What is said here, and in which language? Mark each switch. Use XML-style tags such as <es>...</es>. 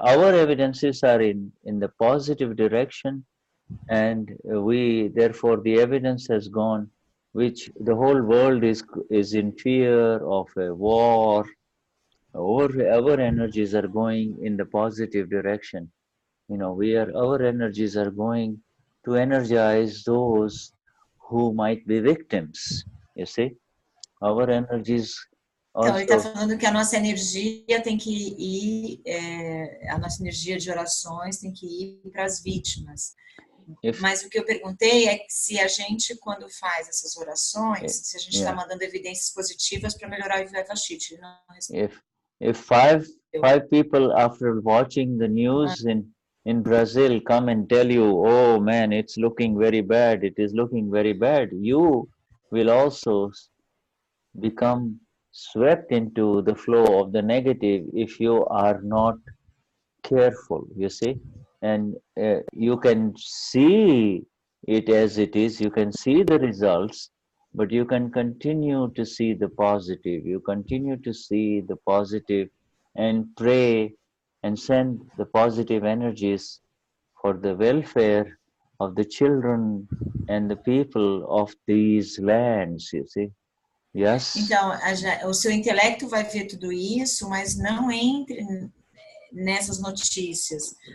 <en>Our evidences are in the positive direction, and we therefore the evidence has gone, which the whole world is in fear of a war. Our energies are going in the positive direction. You know, our energies are going to energize those who might be victims, you see. Our energies also...</en> <pt>Então, ele está falando que a nossa energia tem que ir, a nossa energia de orações tem que ir para as vítimas. Mas o que eu perguntei é que se a gente, quando faz essas orações, se a gente está mandando evidências positivas para melhorar o vyavasthit. Ele não respondeu.</pt> <en>If five people after watching the news in Brazil come and tell you, oh man, it's looking very bad, it is looking very bad, you will also become swept into the flow of the negative if you are not careful, you see. And you can see it as it is, you can see the results, but you can continue to see the positive. You continue to see the positive and pray and send the positive energies for the welfare of the children and the people of these lands, you see. Yes.</en> <pt>Então, o seu intelecto vai ver tudo isso, mas não entre nessas notícias.</pt>